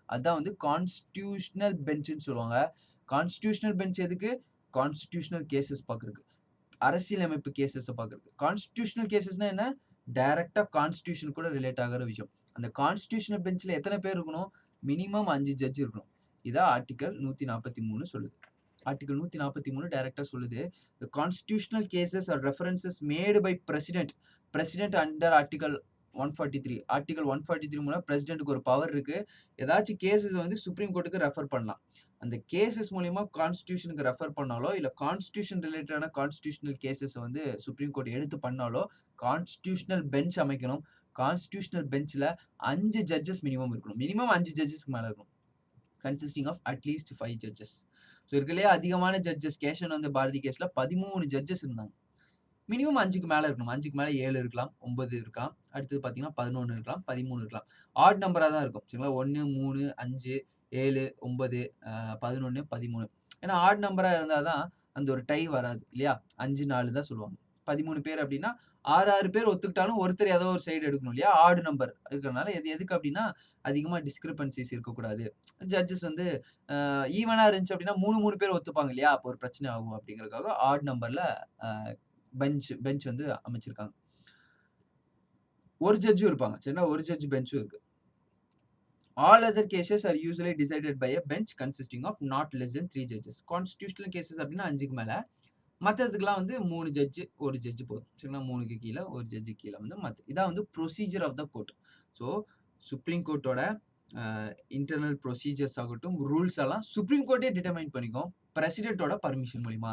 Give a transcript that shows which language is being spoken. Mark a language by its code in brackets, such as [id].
[ta] அதுதான் வந்து கான்ஸ்டியூஷனல் பெஞ்சுன்னு சொல்லுவாங்க. கான்ஸ்டியூஷனல் பெஞ்ச் எதுக்கு? கான்ஸ்டியூஷனல் கேசஸ் பார்க்கறதுக்கு, அரசியலமைப்பு கேசஸை பார்க்கறதுக்கு. கான்ஸ்டியூஷனல் கேசஸ்னா என்ன? டைரக்டா கான்ஸ்டியூஷன் கூட ரிலேட் ஆகிற விஷயம். அந்த கான்ஸ்டியூஷனல் பெஞ்சில் எத்தனை பேர் இருக்கணும்? மினிமம் 5 ஜட்ஜ் இருக்கணும். இதான் ஆர்டிகல் 143 சொல்லுது. ஆர்டிகல் 143 டைரக்டா சொல்லுது, [en] the constitutional cases are references made by president under article 143. [ta] Article 143 மூலம் பிரசிடென்ட்க்கு ஒரு பவர் இருக்கு. ஏதாச்சும் கேசஸ் வந்து சுப்ரீம் கோர்ட்டுக்கு ரெஃபர் பண்ணலாம். அந்த கேசஸ் மூலியமா கான்ஸ்டியூஷனுக்கு ரெஃபர் பண்ணாலோ இல்ல கான்ஸ்டியூஷன் ரிலேட்டடான கான்ஸ்டியூஷனல் கேசஸ் வந்து சுப்ரீம் கோர்ட் எடுத்து பண்ணாலோ கான்ஸ்டியூஷனல் பெஞ்ச் அமைக்கணும். கான்ஸ்டியூஷனல் பெஞ்ச்ல 5 ஜட்ஜஸ் மினிமம் இருக்கணும். மினிமம் 5 ஜட்ஜஸ்க்கு மேல இருக்கணும். [en] Consisting of at least 5 judges. [ta] So இருக்கிறதுலே அதிகமான ஜட்ஜஸ் கேஷன் வந்து பாரதி கேஸில் 13 ஜட்ஜஸ் இருந்தாங்க. மினிமம் 5க்கு மேலே இருக்கணும். 5க்கு மேலே 7 இருக்கலாம், 9 இருக்கலாம், அடுத்தது பார்த்தீங்கன்னா 11 இருக்கலாம், 13 இருக்கலாம். ஆட் நம்பராக தான் இருக்கும், சரிங்களா? 1, 3, 5, 7, 9, 11, 13. ஏன்னா ஆட் நம்பராக இருந்தால் தான் அந்த ஒரு டை வராது இல்லையா? 5, 4 தான் சொல்லுவாங்க. 13 பேர் அப்படின்னா 6 பேர் ஒத்துக்கிட்டாலும் ஒருத்தர் ஏதோ ஒரு சைடு எடுக்கணும் இல்லையா? ஆடு நம்பர் இருக்கிறதுனால எதுக்கு அப்படின்னா அதிகமாக டிஸ்கிரிபன்சிஸ் இருக்கக்கூடாது. ஜட்ஜஸ் வந்து ஈவனா இருந்துச்சு அப்படின்னா 3 பேர் ஒத்துப்பாங்க இல்லையா? அப்போ ஒரு பிரச்சனை ஆகும் அப்படிங்கிறதுக்காக ஆட் நம்பர்ல பெஞ்ச் வந்து அமைச்சிருக்காங்க. ஒரு ஜட்ஜும் இருப்பாங்க, சரிங்களா? ஒரு ஜட்ஜ் பெஞ்சும் இருக்கு. [en] All other cases are usually decided by a bench consisting of not less than 3 judges. [ta] Constitutional cases அப்படின்னா 5க்கு மேல, மற்றதுக்கெல்லாம் வந்து 3 ஜட்ஜு, ஒரு ஜட்ஜு போதும், சரிங்களா? 3க்கு கீழே ஒரு ஜட்ஜு கீழே வந்து இதான் வந்து [en] Procedure of the court. [ta] So supreme கோர்ட்டோட internal procedures ஆகட்டும், ரூல்ஸ் எல்லாம் சுப்ரீம் கோர்ட்டே டிட்டர்மைன் பண்ணிக்கும் பிரசிடென்ட்டோட பர்மிஷன் மூலிமா.